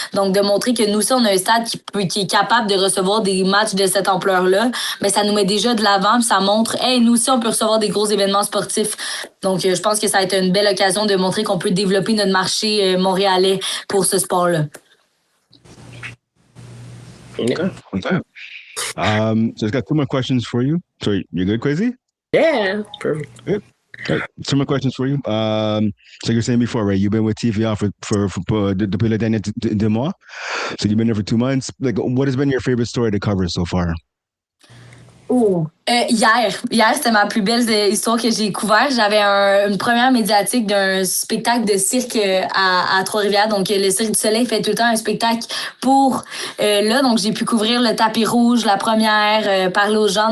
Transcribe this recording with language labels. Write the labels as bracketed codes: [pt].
[fr] Donc, de montrer que nous aussi, on a un stade qui est capable de recevoir des matchs de cette ampleur-là, mais ça nous met déjà de l'avant puis ça montre, nous aussi, on peut recevoir des gros événements sportifs. Donc, je pense que ça va être une belle occasion de montrer qu'on peut développer notre marché montréalais pour ce sport-là. [en] Okay. So I've got 2 more questions for you. So you good, Quaysie? Yeah, perfect. Good. Okay. 2 more questions for you. So you were saying before, right? You've been with TVA for [fr] depuis le dernier 2 mois. [en] So you've been there for 2 months. Like, what has been your favorite story to cover so far? Oh, [fr] Hier, c'était ma plus belle histoire que j'ai couvert. J'avais une première médiatique d'un spectacle de cirque à Trois-Rivières. Donc, le Cirque du Soleil fait tout le temps un spectacle pour là. Donc, j'ai pu couvrir le tapis rouge, la première, parler aux gens.